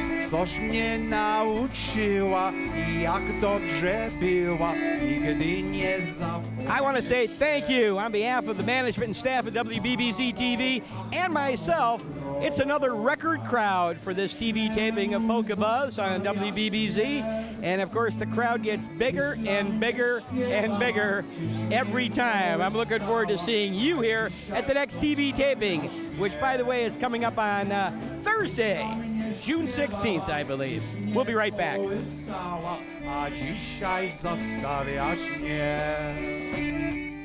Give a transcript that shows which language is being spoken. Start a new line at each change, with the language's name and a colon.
Polish: Coś mnie nauczyła i jak dobrze była, nigdy nie zapomnę.
English: I want to say thank you on behalf of the management and staff of WBBZ-TV and myself. It's another record crowd for this TV taping of Polka Buzz on WBBZ. And of course, the crowd gets bigger and bigger and bigger every time. I'm looking forward to seeing you here at the next TV taping, which, by the way, is coming up on Thursday, June 16th, I believe. We'll be right back.
Polish: A dzisiaj zostawiasz mnie.